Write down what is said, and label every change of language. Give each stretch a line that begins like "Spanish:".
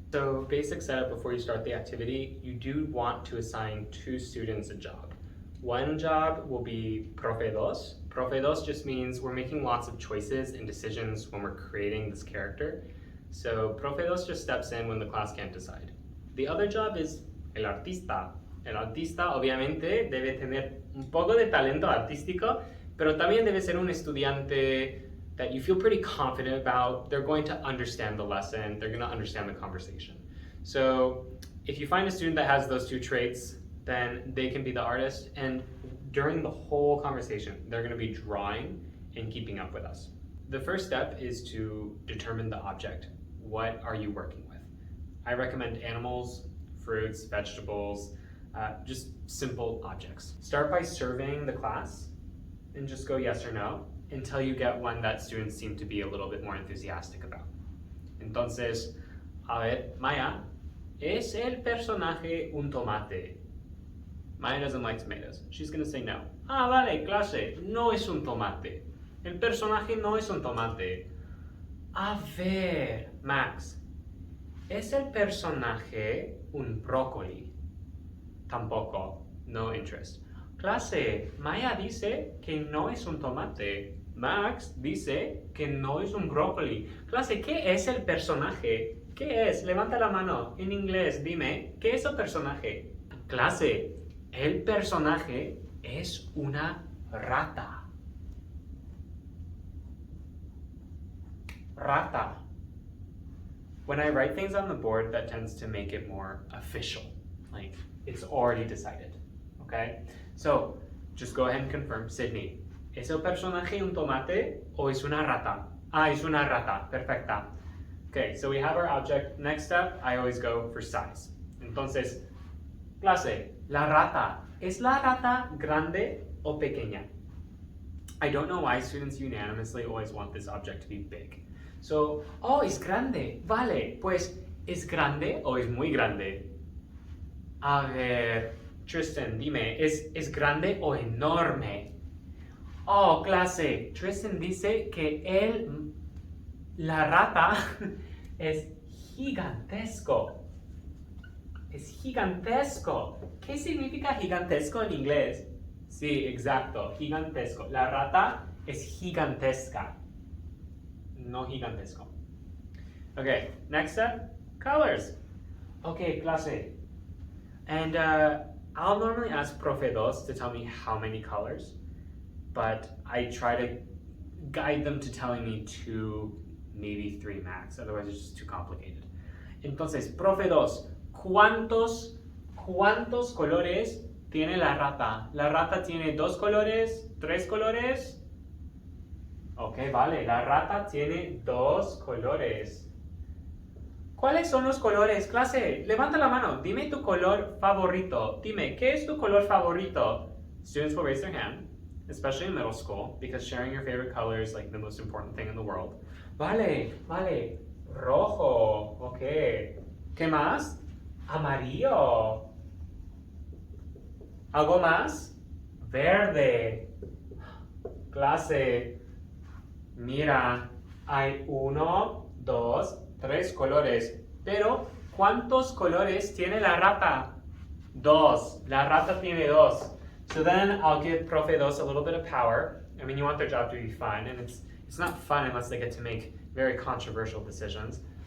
English: So basic setup before you start the activity, you do want to assign two students a job. One job will be profe dos. Profe dos just means we're making lots of choices and decisions when we're creating this character. So profe dos just steps in when the class can't decide. The other job is el artista.
Spanish: El artista obviamente debe tener un poco de talento artístico, pero también debe ser un estudiante
English: that you feel pretty confident about. They're going to understand the lesson, they're going to understand the conversation. So if you find a student that has those two traits, then they can be the artist, and during the whole conversation, they're going to be drawing and keeping up with us. The first step is to determine the object. What are you working with? I recommend animals, fruits, vegetables, just simple objects. Start by surveying the class and just go yes or no until you get one that students seem to be a little bit more enthusiastic about.
Spanish: Entonces, a ver, Maya, ¿es el personaje un tomate?
English: Maya doesn't like tomatoes. She's going to say no.
Spanish: Ah, vale, clase, no es un tomate. El personaje no es un tomate. A ver, Max, ¿es el personaje un brócoli? Tampoco, no interest. Clase, Maya dice que no es un tomate. Max dice que no es un brócoli. Clase, ¿qué es el personaje? ¿Qué es? Levanta la mano. En inglés, dime, ¿qué es el personaje? Clase, el personaje es una rata. Rata.
English: When I write things on the board, that tends to make it more official. Like, it's already decided. Okay? So, just go ahead and confirm.
Spanish: Sydney, ¿es el personaje un tomate o es una rata? Ah, es una rata. Perfecta.
English: Okay, so we have our object. Next step, I always go for size.
Spanish: Entonces, clase, la rata. ¿Es la rata grande o pequeña?
English: I don't know why students unanimously always want this object to be big.
Spanish: So, oh, es grande. Vale, pues, ¿es grande o es muy grande? A ver, Tristan, dime, ¿es grande o enorme? Oh, clase, Tristan dice que la rata es gigantesco. Es gigantesco. ¿Qué significa gigantesco en inglés? Sí, exacto, gigantesco. La rata es gigantesca, no gigantesco.
English: Okay, next step, colors. Okay, clase. And I'll normally ask Profe Dos to tell me how many colors, but I try to guide them to telling me 2, maybe 3 max, otherwise it's just too complicated.
Spanish: Entonces, Profe Dos, ¿cuántos colores tiene la rata? ¿La rata tiene 2 colores? ¿3 colores? Ok, vale, la rata tiene 2 colores. ¿Cuáles son los colores? Clase, levanta la mano. Dime tu color favorito. Dime, ¿qué es tu color favorito?
English: Students will raise their hand, especially in middle school, because sharing your favorite color is like the most important thing in the world.
Spanish: Vale, vale. Rojo. Ok. ¿Qué más? Amarillo. ¿Algo más? Verde. Clase, mira, hay 1, 2, 3 colores, pero ¿cuántos colores tiene la rata? 2. La rata tiene 2.
English: So then I'll give Profe Dos a little bit of power. I mean, you want their job to be fun, and it's not fun unless they get to make very controversial decisions.